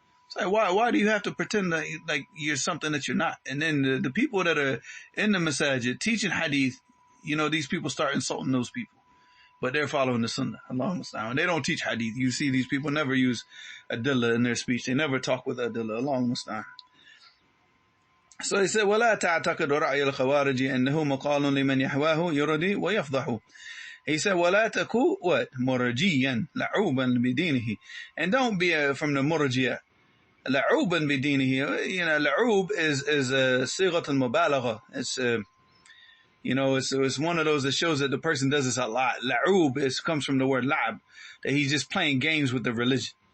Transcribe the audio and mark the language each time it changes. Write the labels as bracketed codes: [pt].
[en] It's like, why do you have to pretend that you're something that you're not? And then the people that are in the masajid teaching hadith, these people start insulting those people. But they're following the sunnah. Allahu musta'an. They don't teach hadith. You see, these people never use adillah in their speech. They never talk with adillah. Allahu musta'an. So he said, [ar] وَلَا تَعْتَقِدُ رَعْيَ الْخَوَارِجِ أَنَّهُ مَقَالٌ لِمَنْ يَحْوَاهُ يُرْضِي وَيَفْضَحُ. [en] He said, [ar] وَلَا تَكُوا مُرْجِيًّا لَعُوبًا بِدِينِهِ. [en] And don't be from the mur'jiah. [ar] لَعُوبًا بِدِينِهِ. [en] La'ub is a sighat al-mubalagha. It's one of those that shows that the person does this a lot. La'ub comes from the word la'ab, that he's just playing games with the religion.